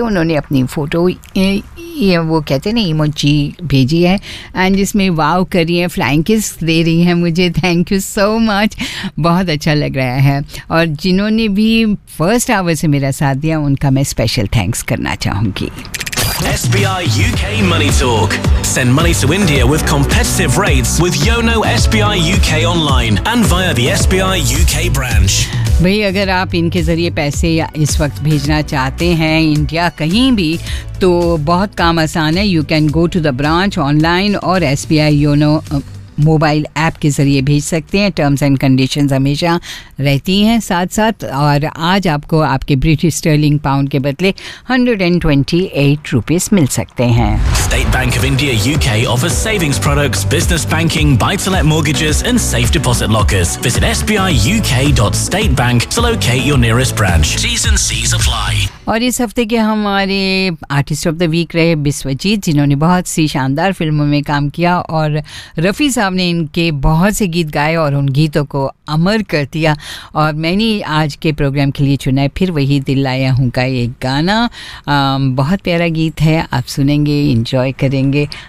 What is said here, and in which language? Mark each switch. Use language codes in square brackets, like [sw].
[hi] उन्होंने अपनी फ़ोटो, ये वो कहते हैं ना, इमोजी भेजी है, एंड जिसमें वाव कर रही हैं, फ्लाइंग किस दे रही हैं मुझे, [en] thank you so much, [hi] बहुत अच्छा लग रहा है। और जिन्होंने भी फर्स्ट आवर से मेरा साथ दिया उनका मैं स्पेशल थैंक्स करना चाहूँगी। [en] SBI UK Money Talk. Send money to India with competitive rates with Yono SBI UK online and via the SBI UK branch. [hi] भाई अगर आप इनके ज़रिए पैसे इस वक्त भेजना चाहते हैं इंडिया कहीं भी, तो बहुत काम आसान है। [en] you can go to the branch online [hi] और SBI योनो मोबाइल ऐप के ज़रिए भेज सकते हैं। टर्म्स एंड कंडीशंस हमेशा रहती हैं साथ साथ, और आज आपको आपके ब्रिटिश स्टर्लिंग पाउंड के बदले 128 रुपीस मिल सकते हैं। [en] State Bank of India UK offers savings products, business banking, buy-to-let mortgages and safe deposit lockers. Visit sbiuk.statebank to locate your nearest branch. T's and C's apply. [hi] और इस हफ्ते के हमारे artist of the week रहे बिस्वजीत, जिन्होंने बहुत सी शानदार फिल्मों में काम किया, और रफ़ी साहब ने इनके बहुत से गीत गाए और उन गीतों को अमर कर दिया। और मैंने आज के प्रोग्राम के लिए चुना है फिर वही दिल लाया हूँ का एक गाना, बहुत प्यारा गीत है, आप सुनेंगे, इन्जॉय करेंगे।